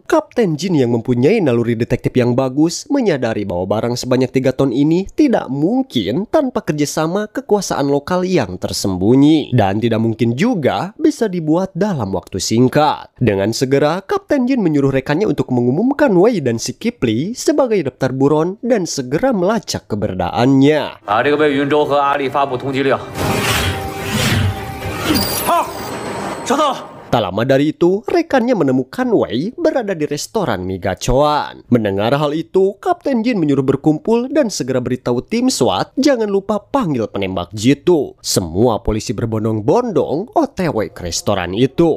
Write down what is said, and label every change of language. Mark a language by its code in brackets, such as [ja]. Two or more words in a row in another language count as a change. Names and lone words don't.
[id] Kapten Jin yang mempunyai naluri detektif yang bagus menyadari bahwa barang sebanyak 3 ton ini tidak mungkin tanpa kerjasama kekuasaan lokal yang tersembunyi. Dan tidak mungkin juga bisa dibuat dalam waktu singkat. Dengan segera, Kapten Jin menyuruh rekannya untuk mengumumkan Wei dan si Kipli sebagai daftar buron dan segera melacak keberadaannya. [zh] 这个为云州和阿里发布通缉令。好，找到了。 [id] Tak lama dari itu, rekannya menemukan Wei berada di restoran mie gacoan. Mendengar hal itu, Kapten Jin menyuruh berkumpul dan segera beritahu tim SWAT jangan lupa panggil penembak jitu. Semua polisi berbondong-bondong OTW ke restoran itu.